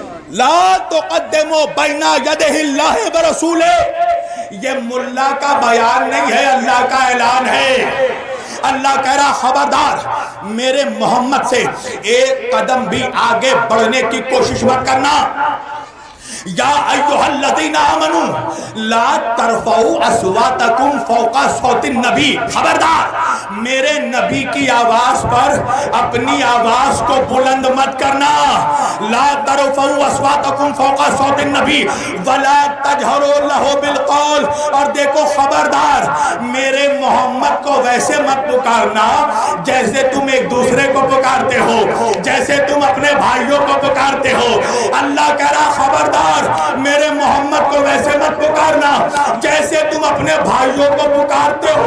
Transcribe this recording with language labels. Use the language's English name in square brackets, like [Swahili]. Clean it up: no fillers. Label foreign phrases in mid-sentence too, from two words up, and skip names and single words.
[Arabic] لا تقدموا بين يدي الله ورسوله, [Hindi] ये मुल्ला का बयान नहीं है, अल्लाह का ऐलान है। अल्लाह कह रहा खबरदार मेरे मोहम्मद से एक कदम भी आगे बढ़ने की कोशिश मत करना। [Arabic] يا أيها الذين آمنوا لا ترفعوا أصواتكم فوق صوت النبي, [Hindi] खबरदार मेरे नबी की आवाज पर अपनी आवाज को बुलंद मत करना। [Arabic] لا ترفعوا أصواتكم فوق صوت النبي ولا تجهروا له بالقول, [Hindi] और देखो खबरदार मेरे मोहम्मद को वैसे मत पुकारना जैसे तुम एक दूसरे को पुकारते हो, जैसे तुम अपने भाइयों को पुकारते हो। अल्लाह कह रहा खबरदार मेरे मोहम्मद को वैसे मत पुकारना जैसे तुम अपने भाइयों को पुकारते हो।